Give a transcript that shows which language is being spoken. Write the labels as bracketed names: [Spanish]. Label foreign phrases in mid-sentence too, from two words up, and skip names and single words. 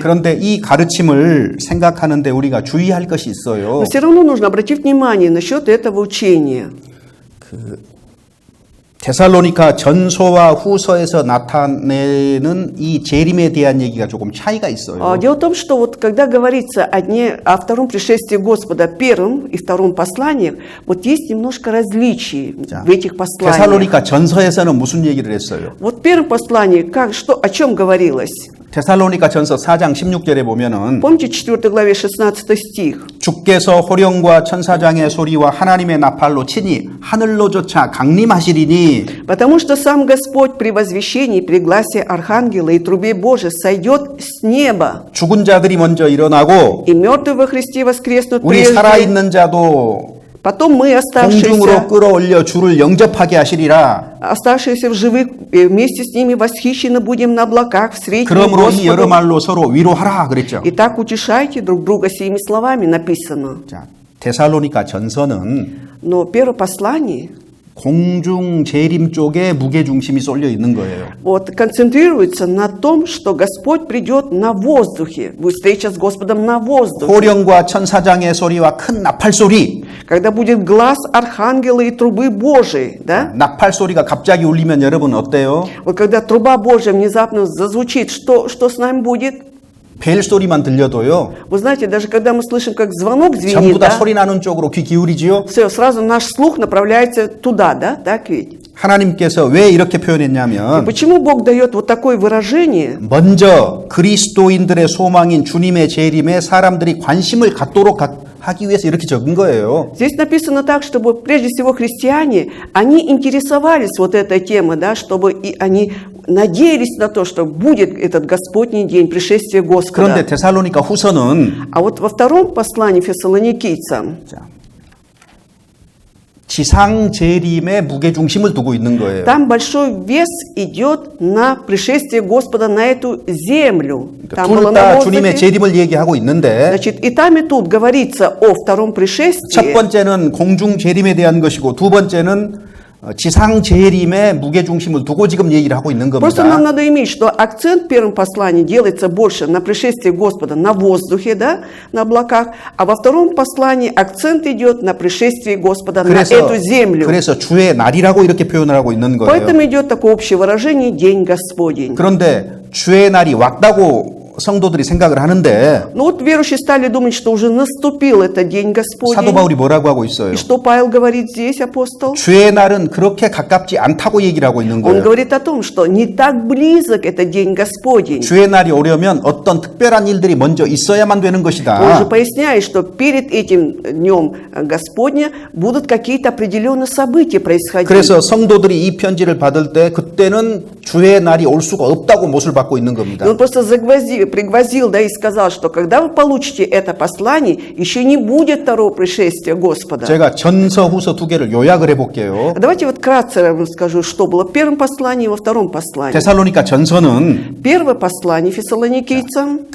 [Korean] 그런데 이 가르침을 생각하는데 우리가 주의할 것이 있어요. [Russian] Но все равно нужно обратить внимание насчет этого учения. [Korean] 데살로니가 전서와 후서에서 나타내는 이 재림에 대한 얘기가 조금 차이가 있어요. [Russian] Дело в том, что вот когда говорится о втором пришествии Господа, первом и втором посланиях, вот есть немножко различий в этих посланиях. [Korean] 데살로니가 전서에서는 무슨 얘기를 했어요? [Russian] Вот в первом послании о чем говорилось? [Korean] 데살로니가 전서 4장 16절에 보면은 [Russian] Помните 4 главе 16 стих? [Korean] 주께서 호령과 천사장의 소리와 하나님의 나팔로 치니 하늘로조차 강림하시리니 [Russian] Потому что сам Господь при возвещении, при гласе Архангела и трубе Божией сойдет с неба, [Korean] 죽은 자들이 먼저 일어나고 [Russian] и мертвые во Христе воскреснут [Korean] 우리 [Russian] прежде. [Korean] 살아있는 자도 [Russian] Потом мы, [Korean] 공중으로 끌어올려 주를 영접하게 하시리라. [Russian] оставшиеся в живых, вместе с ними восхищены будем на облаках встретим [Korean] 그러므로 이 여러 [Russian] Господу. [Korean] 말로 서로 위로하라 그랬죠. [Russian] Итак, утешайте друг друга сими словами, написано. [Korean] 자, 데살로니가 전서는 [Russian] Но первое послание [Korean] 공중 재림 쪽에 무게 중심이 쏠려 있는 거예요. [Russian] вот, концентрируется на том, что Господь придет на воздухе, будет встреча с Господом на воздухе. [Korean] 호령과 천사장의 소리와 큰 나팔 소리. [Russian] Когда будет глаз Архангела и трубы Божией, да? [Korean] 나팔 소리가 갑자기 울리면 여러분 어때요? [Russian] Вот когда труба Божия внезапно зазвучит, что с нами будет? [Korean] 벨 소리만 들려도요. [Russian] Вы знаете, даже когда мы слышим, как звонок [Korean] 전부 [Russian] звенит, [Korean] 다 [Russian] да? [Korean] 소리 나는 쪽으로 귀 기울이지요. [Russian] Все, сразу наш слух направляется туда, да? Так ведь? [Korean] 하나님께서 왜 이렇게 표현했냐면 [Russian] Почему Бог дает вот такое выражение? [Korean] 먼저 그리스도인들의 소망인 주님의 재림에 사람들이 관심을 갖도록 하기 위해서 이렇게 적은 거예요. [Russian] Здесь написано так, чтобы прежде всего христиане, они интересовались вот этой темой, да, чтобы и они надеялись на то, что будет этот Господний день, пришествие Господа. [Korean] 그런데 데살로니가 후서는 [Russian] А вот во втором послании фессалоникийцам [Korean] 지상 재림에 무게 중심을 두고 있는 거예요. [Russian] там большой вес идет на пришествие Господа на эту землю. Там было [Korean] 둘 [Russian] на [Korean] 다 주님의 [Russian] воздухе. [Korean] 재림을 얘기하고 있는데 [Russian] Значит, и там, и тут говорится о втором [Korean] 첫 [Russian] пришествии. [Korean] 번째는 공중 재림에 대한 것이고 두 번째는 지상 재림에 무게 중심을 두고 지금 얘기를 하고 있는 [Russian] Просто нам [Korean] 겁니다. [Russian] надо иметь, что акцент в первом послании делается больше на пришествие Господа на воздухе, да, на облаках, а во втором послании акцент идет на пришествие Господа на эту землю. [Korean] 그래서 주의 날이라고 이렇게 표현을 하고 있는 거예요. [Russian] Поэтому идет такое общее выражение «День Господень». [Korean] 그런데 주의 날이 왔다고 성도들이 생각을 하는데 [Russian] Но вот верующие стали думать, что уже наступил этот День [Korean] 사도 [Russian] Господень. [Korean] 바울이 뭐라고 하고 있어요? [Russian] И что Павел говорит здесь, апостол? [Korean] 주의 날은 그렇게 가깝지 않다고 얘기를 하고 있는 [Russian] Он [Korean] 거예요. [Russian] говорит о том, что не так близок этот День Господень. [Korean] 주의 날이 오려면 어떤 특별한 일들이 먼저 있어야만 되는 [Russian] Он же [Korean] 것이다. [Russian] поясняет, что перед этим Днем Господня будут какие-то определенные события происходить. [Korean] 그래서 성도들이 이 편지를 받을 때 그때는 주의 날이 올 수가 없다고 못을 받고 있는 겁니다. [Russian] И он просто пригвоздил, да, и сказал, что когда вы получите это послание, еще не будет второго пришествия Господа. [Korean] 제가 전서 후서 두 개를 요약을 해볼게요. [Russian] Давайте вот вкратце я вам скажу, что было в первом послании и во втором послании. [Korean] 데살로니가 전서는 [Russian] Первое послание фессалоникийцам